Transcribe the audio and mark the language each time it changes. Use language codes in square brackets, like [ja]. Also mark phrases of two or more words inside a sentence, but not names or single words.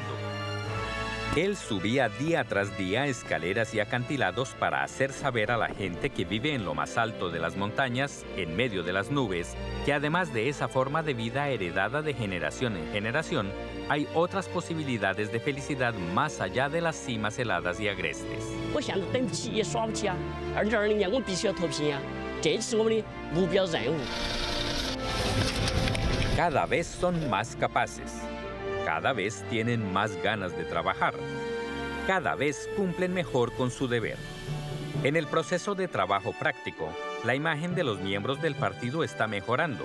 [es] Él subía día tras día escaleras y acantilados para hacer saber a la gente que vive en lo más alto de las montañas, en medio de las nubes, que además de esa forma de vida heredada de generación en generación, hay otras posibilidades de felicidad más allá de las cimas heladas y agrestes. [zh] 我现在等不起也耍不起啊！2020年我们必须要脱贫啊！这是我们的目标任务。 [es] Cada vez son más capaces. Cada vez tienen más ganas de trabajar. Cada vez cumplen mejor con su deber. En el proceso de trabajo práctico, la imagen de los miembros del partido está mejorando.